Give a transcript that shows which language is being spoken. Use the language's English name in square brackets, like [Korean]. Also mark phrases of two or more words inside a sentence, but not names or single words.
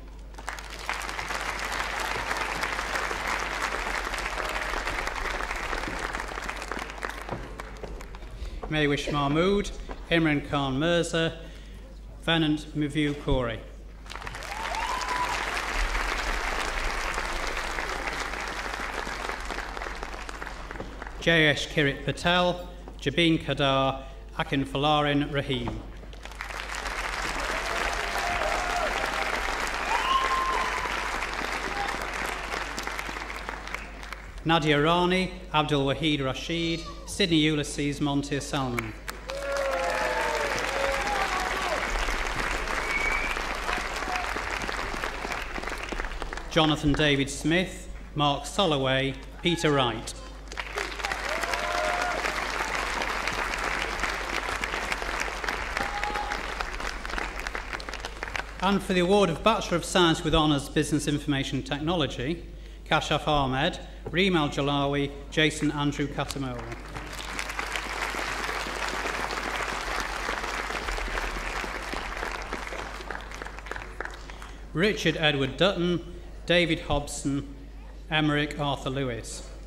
[English] Maywish Mahmood, Imran Khan Mirza, Venant Mivu Kori. Jayesh Kirit Patel, Jabin Kadar, Akin Falarin Rahim. Nadia Rani, Abdul Wahid Rashid, Sydney Ulysses Montier Salman. Jonathan David Smith, Mark Soloway, Peter Wright. And for the award of Bachelor of Science with Honours Business Information Technology, Kashaf Ahmed, Reem Al-Jalawi, Jason Andrew Katamola. Richard Edward Dutton, David Hobson, Emmerich Arthur Lewis.